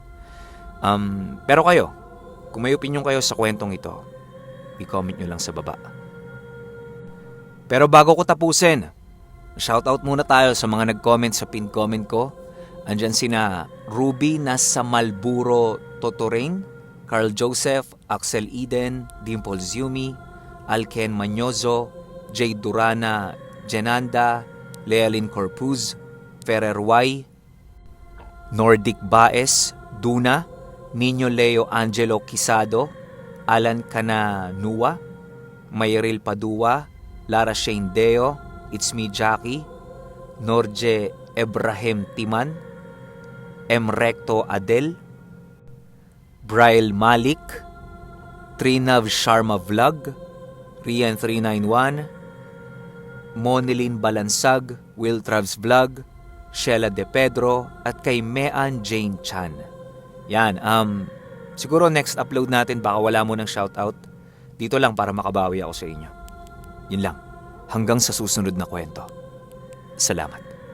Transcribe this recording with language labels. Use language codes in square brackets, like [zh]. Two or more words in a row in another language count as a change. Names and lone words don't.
[tl] Pero kayo, kung may opinion kayo sa kwentong ito, i-comment nyo lang sa baba. Pero bago ko tapusin, shoutout muna tayo sa mga nag-comment sa [en] pinned comment [tl] ko. Andyan sina Ruby nasa Malburo Totoring, Carl Joseph, Axel Eden, Dimples Yumi, Alken Manyozo, Jay Durana, Jenanda, Lealyn Corpuz, Ferrer Y, Nordic Baez, Duna, Nino Leo Angelo Quisado, Alan Cananua, Mayril Padua, Lara Shane Deo, It's Me Jackie, Norje Ebrahim Timan, M. Recto Adel, Braille Malik, Trinav Sharma Vlog, Rian 391, Monilin Balansag, Will Travs Vlog, Sheila De Pedro, at kay Mean Jane Chan. Yan, siguro [en] next upload [tl] natin baka wala mo ng shoutout. Dito lang para makabawi ako sa inyo. Yun lang. Hanggang sa susunod na kwento. Salamat.